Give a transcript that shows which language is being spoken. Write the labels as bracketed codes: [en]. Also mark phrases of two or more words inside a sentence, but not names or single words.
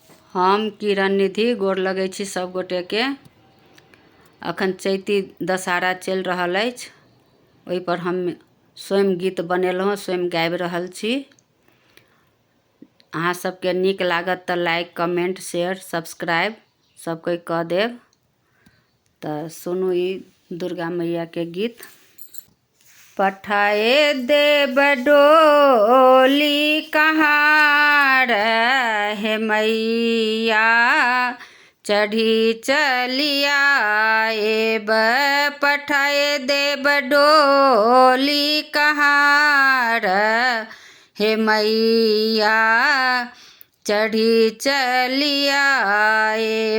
[mai] हम किरण निधि गोर लगै छी सब गोटे के। अखन चैती दशहरा चलि रहल अछि, ओहि पर हम स्वयं गीत बनेलहुँ, स्वयं गाबि रहल छी। अहाँ सबके नीक लागत तऽ लाइक, कमेंट, शेयर, सब्सक्राइब सब कोई कऽ देब। तऽ सुनू ई दुर्गा मैया के गीत। पठाए देब डोली कहाँ रहे मैया, चढ़ी चलिया एब। पठाए देब डोली कहाँ रहे मैया, चढ़ी चलिया एब।